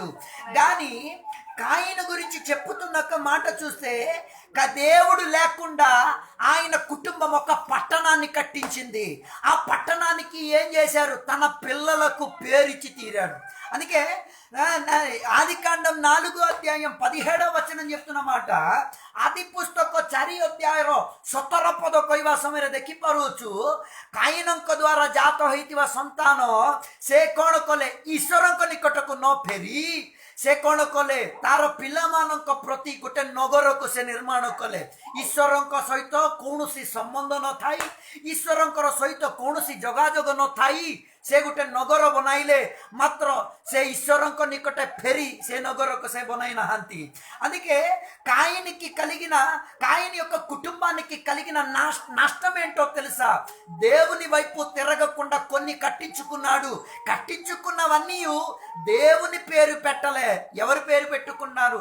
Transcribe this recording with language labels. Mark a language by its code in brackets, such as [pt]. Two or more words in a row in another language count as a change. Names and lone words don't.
[te] కానీ కాయిను గురించి చెప్పుతున్న ఒక మాట చూస్తే, దేవుడు లేకుండా ఆయన కుటుంబం ఒక పట్టణాన్ని కట్టించింది। ఆ పట్టణానికి ఏం చేశారు? తన పిల్లలకు పేరిచ్చి తీరాడు। అందుకే ఆదికాండం 4:17 చెప్తున్న మాట, [or] ଆଦି ପୁସ୍ତକ 4 ଅଧ୍ୟାୟର 17 ପଦ କହିବା ସମୟରେ ଦେଖିପାରୁଛୁ, କାଇନଙ୍କ ଦ୍ୱାରା ଜାତ ହୋଇଥିବା ସନ୍ତାନ ସେ କ'ଣ କଲେ? ଈଶ୍ୱରଙ୍କ ନିକଟକୁ ନ ଫେରି ସେ କ'ଣ କଲେ? ତାର ପିଲାମାନଙ୍କ ପ୍ରତି ଗୋଟେ ନଗରକୁ ସେ ନିର୍ମାଣ କଲେ। ଈଶ୍ୱରଙ୍କ ସହିତ କୌଣସି ସମ୍ବନ୍ଧ ନଥାଇ, ଈଶ୍ୱରଙ୍କର ସହିତ କୌଣସି ଯୋଗାଯୋଗ ନଥାଇ ସେ ଗୋଟେ ନଗର ବନାଇଲେ। ମାତ୍ର ସେ ଈଶ୍ୱରଙ୍କ ନିକଟ ଫେରି ସେ నగరకు ସେ ବନାଇ ନାହାନ୍ତି। [te] అందుకే కాయినికి కలిగిన, కాయిని యొక్క కుటుంబానికి కలిగిన నష్టం ఏంటో తెలుసా? దేవుని వైపు తిరగకుండా కొన్ని కట్టించుకున్నాడు। కట్టించుకున్నవన్నీ దేవుని పేరు పెట్టలే, ఎవరి పేరు పెట్టుకున్నారు?